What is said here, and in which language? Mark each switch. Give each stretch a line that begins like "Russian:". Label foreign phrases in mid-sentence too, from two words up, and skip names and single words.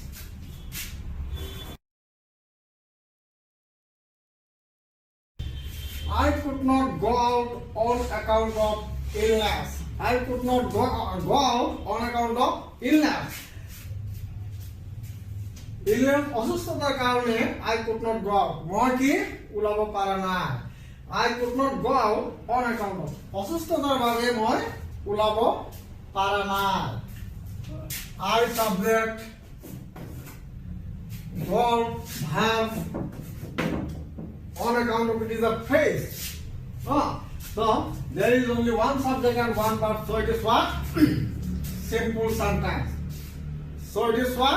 English: I could not go out on account of illness. I could not go out on account of illness. Illness
Assamese: অসুস্থতার কারণে
English: I could not go out.
Assamese: মই কি ওলাব পাৰা নাই।
English: I could not go out on account of
Assamese: অসুস্থতার বাবে মই ওলাব পাৰা নাই।
English: I subject verb have on account of it is a phrase. So there is only one subject and one verb. So it is what? Simple sentence. So it is what?